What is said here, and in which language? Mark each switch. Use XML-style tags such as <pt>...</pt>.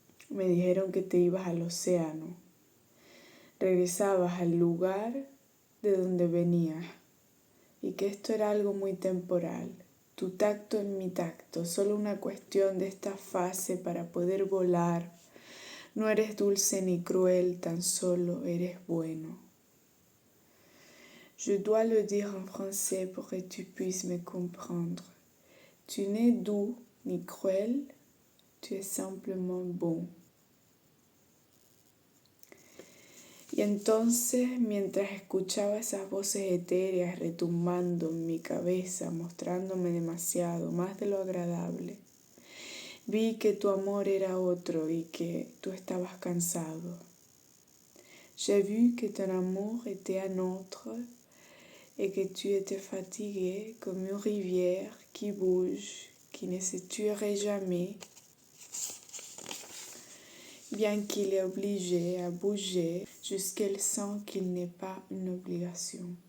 <es>Me dijeron que te ibas al océano. Regresabas al lugar de donde venías y que esto era algo muy temporal. Tu tacto en mi tacto, solo una cuestión de esta fase para poder volar. No eres dulce ni cruel, tan solo eres bueno.</es> <fr>Je dois le dire en français pour que tu puisses me comprendre. Tu n'es doux ni cruel, tu es simplement bon.</fr> <es>Y entonces, mientras escuchaba esas voces etéreas retumbando en mi cabeza, mostrándome demasiado, más de lo agradable, vi que tu amor era otro y que tú estabas cansado.</es> <fr>J'ai vu que ton amour était un autre et que tu étais fatigué comme une rivière qui bouge, qui ne se tuerait jamais, bien qu'il est obligé à bouger jusqu'elle sent qu'il n'est pas une obligation.</fr>